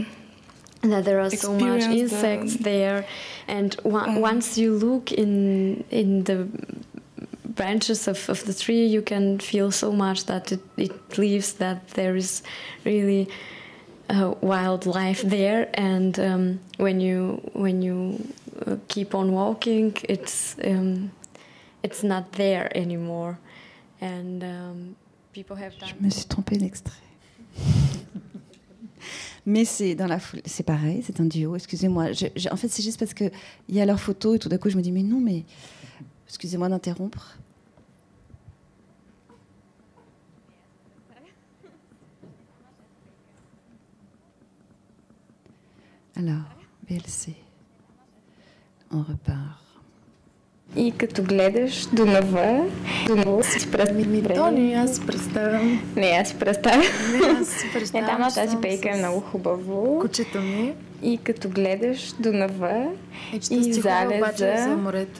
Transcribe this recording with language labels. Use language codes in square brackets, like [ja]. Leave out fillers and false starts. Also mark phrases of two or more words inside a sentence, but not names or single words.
[en] That there are so much insects there, and once you look in the branches of the tree, you can feel so much that it leaves that there is really wildlife there. And when you keep on walking, it's not there anymore. And people have done. [fr] Je me suis trompée d'extrait. Mais c'est dans la foule, c'est pareil, c'est un duo. Excusez-moi. En fait, c'est juste parce que il y a leurs photos et tout d'un coup, je me dis mais non, mais excusez-moi d'interrompre. Alors, VLC. On repart. [bg] И като гледаш Дунава, си Тони, аз си представям. Не, аз си представям. Аз си представям. Там тази пейка е много хубаво. Кучето ми. И като гледаш Дунава и залеза за морето.